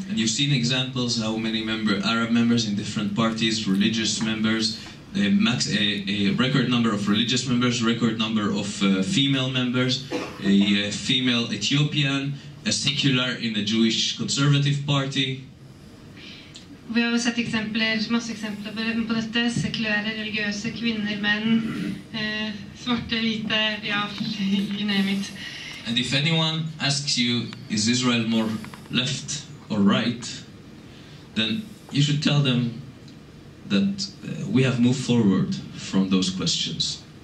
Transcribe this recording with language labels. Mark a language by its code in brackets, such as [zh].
[en] And you've seen examples how many Arab members in different parties, religious members, a record number of religious members, record number of female members, a female Ethiopian, a secular in the Jewish Conservative Party. [no] Vi har sett masse eksempler på dette, sekulære, religiøse, kvinner, menn, svarte, hvite, ja, [en] you name it. And if anyone asks you, is Israel more left or right, then you should tell them that we have moved forward from those questions.